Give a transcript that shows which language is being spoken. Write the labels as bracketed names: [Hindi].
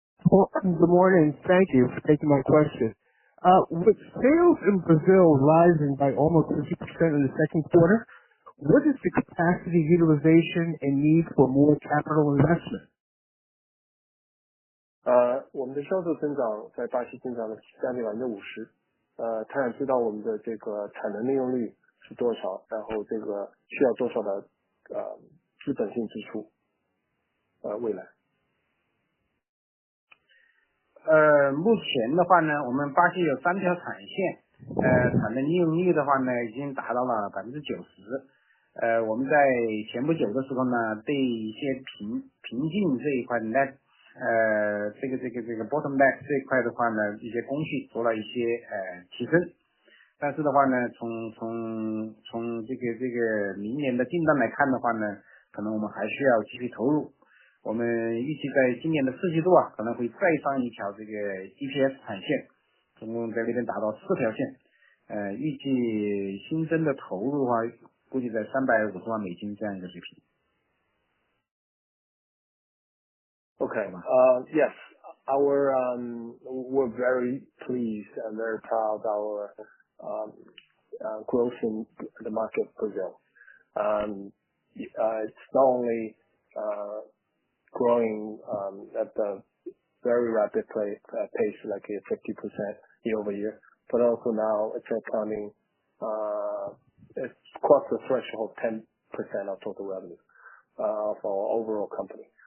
[English] Well, good morning. Thank you for taking my question. With sales in Brazil rising by almost 50% in the second quarter, what is the capacity utilization and need for more capital investment? [Chinese] 我们的销售增长在巴西增长了将近50%。他想知道我们的这个产能利用率是多少，然后这个需要多少的资本性支出未来。目前的话呢，我们巴西有3条产线，产能利用率的话呢，已经达到了90%。我们在前不久的时候呢，对一些瓶颈这一块呢，这个 bottleneck 这一块的话呢，一些工序做了一些提升。但是的话呢，从这个明年的订单来看的话呢，可能我们还需要继续投入。我们预计在今年的4季度啊，可能会再上一条这个 EPS 产线，总共在那边达到4条线。预计新增的投入的话，估计在350万美金这样一个水平。 [English] Okay. Yes. We're very pleased and very proud of our growth in the market Brazil. It's not only growing at a very rapid pace, like a 50% year over year, but also now it's accounting, it's crossed the threshold of 10% of total revenue of our overall company.